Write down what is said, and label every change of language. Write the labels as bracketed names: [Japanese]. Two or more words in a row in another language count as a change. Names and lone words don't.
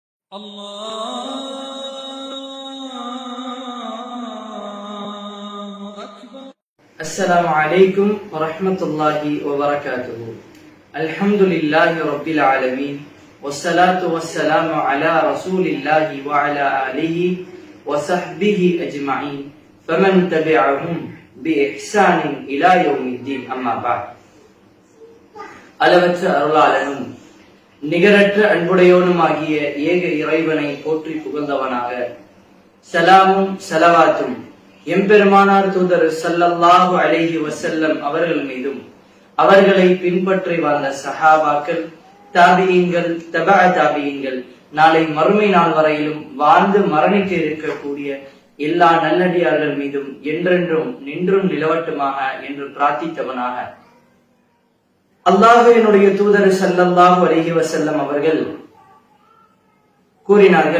[Arabic] السلام عليكم ورحمة الله وبركاته. الحمد لله رب العالمين والصلاة والسلام على رسول الله وعلى آله وصحبه أجمعين فمن تبعهم بإحسان إلى يوم الدين. أما بعد. [Tamil] அளவற்ற அருளாளனும் நிகரற்ற அன்புடையோனுமாகிய ஏக இறைவனை போற்றி புகழ்ந்தவனாக சலாமும் சலவாத்தும் எம்பெருமானார் தூதர் [Arabic] صلى الله عليه وسلم [Tamil] அவர்கள் மீதும் அவர்களை பின்பற்றி வாழ்ந்த சஹாபாக்கள், தாபியீன்கள், தபஅ தாபியீன்கள், நாளை மறுமை நாள் வரையிலும் வாழ்ந்து மரணிக்க இருக்கக்கூடிய எல்லா நல்லடியார்கள் மீதும் என்றென்றும் நின்றும் நிலவட்டுமாக என்று பிரார்த்தித்தவனாக அல்லாஹ்வினுடைய தூதர் [Arabic] صلى الله عليه وسلم [Tamil] அவர்கள் கூறினார்கள்.